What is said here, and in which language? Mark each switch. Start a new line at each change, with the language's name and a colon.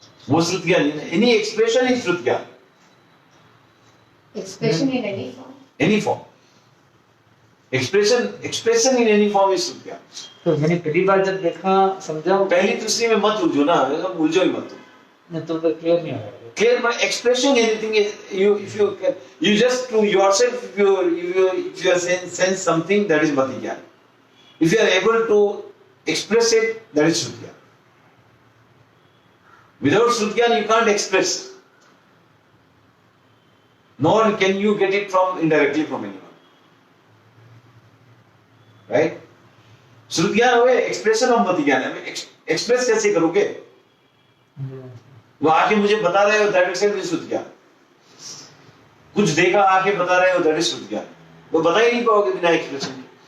Hindi: वो शुद्ध ज्ञान है।
English: any expression is
Hindi: शुद्ध ज्ञान,
English: Expression in any form, any form, expression in any form is shuddh gyan.
Hindi: तो मैंने पहली बार जब देखा समझा, पहली दूसरी में मत उलझो ना, उलझो ही मत। नहीं तो क्लियर नहीं होगा।
English: Clear, but expressing anything is you just to yourself, if you are sense something, that is mati jnana. If you are able to express it, that is Shrut Gyan. Without Shrut Gyan, you can't express. Nor can you get it from indirectly from anyone. Right? Shrut Gyan हो expression of Mati Gyan है.
Hindi: Express कैसे करोगे? वो आके मुझे बता रहे हो,
English: that itself is
Hindi: Shrut Gyan. कुछ देखा आके बता रहे हो,
English: that is
Hindi: Shrut Gyan. वो बता ही नहीं पाओगे बिना एक्सप्रेशन के.